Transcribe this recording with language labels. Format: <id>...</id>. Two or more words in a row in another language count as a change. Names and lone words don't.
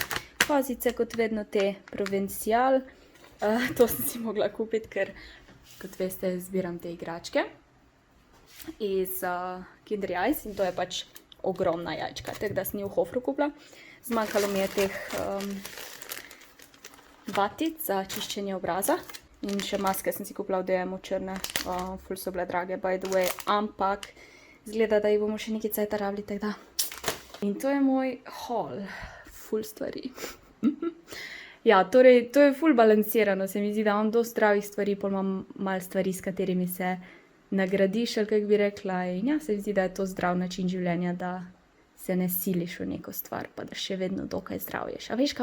<sl>Kozice, kot vedno te Provencial. To sem si mogla kupiti, ker, kot veste, zbiram te igračke iz Kinder Jajc in to je pač ogromna jajčka, tako da sem jo v Hoferju kupila. Zmanjkalo mi je teh vatic za čiščenje obraza in še maske sem si kupila v DM-u črne, ful so bile drage,</sl> <en>by the way,</en> <sl>ampak izgleda, da jih bomo še nekaj cajta rabili, tako da. In to je moj haul, ful stvari. Ja, torej, to je ful balansirano, se mi zdi, da imam dosti zdravih stvari, pol imam malo stvari, s katerimi se nagradiš, ali kako bi rekla, in ja, se mi zdi, da je to zdrav način življenja, da se ne siliš v neko stvar, pa da še vedno dokaj zdrav ješ.</sl>